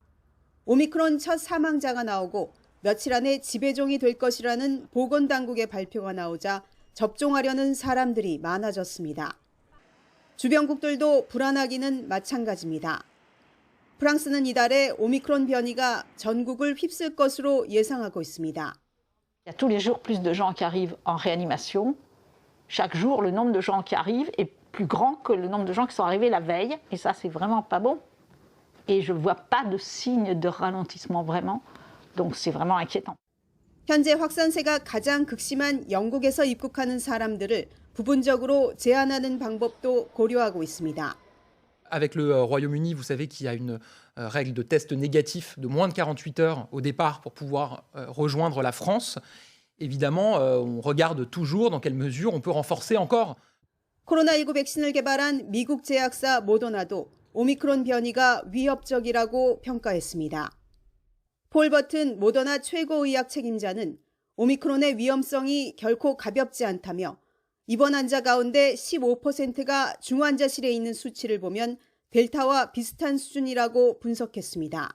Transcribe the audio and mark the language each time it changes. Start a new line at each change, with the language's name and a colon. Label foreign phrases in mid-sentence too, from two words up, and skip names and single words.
Korean: 오미크론 첫 사망자가 나오고 며칠 안에 지배종이 될 것이라는 보건당국의 발표가 나오자 접종하려는 사람들이 많아졌습니다. 주변국들도 불안하기는 마찬가지입니다. 프랑스는 이달에 오미크론 변이가 전국을 휩쓸 것으로 예상하고 있습니다.
French: Il y a tous les jours plus de gens qui arrivent en réanimation. Chaque jour, le nombre de gens qui arrivent est plus grand que le nombre de gens qui sont arrivés la veille. Et ça, c'est vraiment pas bon. Et je ne vois pas de signe de ralentissement vraiment. Donc, c'est vraiment inquiétant.
Korean: 현재 확산세가 가장 극심한 영국에서 입국하는 사람들을 부분적으로 제한하는 방법도 고려하고 있습니다.
French: Avec le Royaume-Uni, vous savez qu'il y a une règle de test négatif de moins de 48 heures au départ pour pouvoir rejoindre la France. Évidemment, on regarde toujours dans quelle mesure on peut renforcer encore.
Korean: 코로나19 백신을 개발한 미국 제약사 모더나도 오미크론 변이가 위협적이라고 평가했습니다. 폴 버튼 모더나 최고의학 책임자는 오미크론의 위험성이 결코 가볍지 않다며 입원 환자 가운데 15%가 중환자실에 있는 수치를 보면 델타와 비슷한 수준이라고 분석했습니다.